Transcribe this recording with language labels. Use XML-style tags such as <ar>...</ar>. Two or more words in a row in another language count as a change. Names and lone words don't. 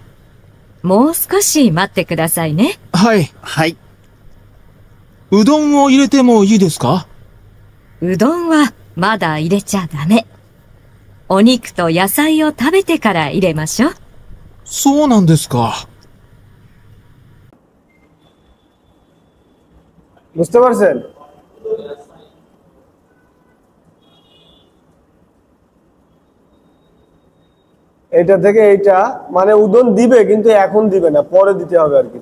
<ja>もう少し待ってくださいね。はい。はい。うどんを入れてもいいですか？うどんはまだ入れちゃダメ。お肉と野菜を食べてから入れましょう。そうなんですか。</ja> <bn>বুঝতে পারছেন? এটা থেকে এইটা মানে উদন দিবে, কিন্তু এখন দিবে না, পরে দিতে হবে আর কি।</bn>